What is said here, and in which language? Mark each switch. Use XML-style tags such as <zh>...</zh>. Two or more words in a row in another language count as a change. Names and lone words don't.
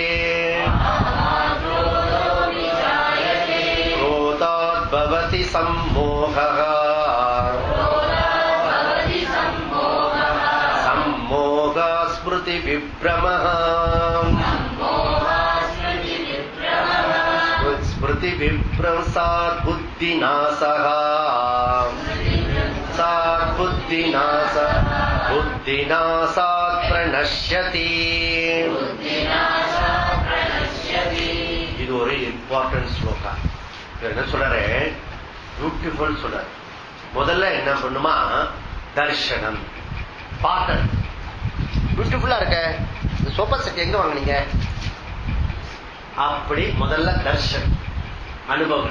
<sa>भवति सम्मोहः सम्मोहः स्मृति विभ्रमः स्मृति विभ्रंसात् बुद्धिनाशः सात् बुद्धिनाशात् प्रणश्यति.</sa> <ta>இது ஒரு இம்பார்ட்டன்ட் ஸ்லோகா. என்ன சொல்றாரு, பியூட்டிஃபுல் சொல்றாரு. முதல்ல என்ன பண்ணுமா, தர்ஷனம் பாத்தல். பியூட்டிஃபுல்லா இருக்க இந்த சோபா செட் எங்க வாங்கினீங்க, அப்படி முதல்ல தர்ஷன் அனுபவம்.</ta>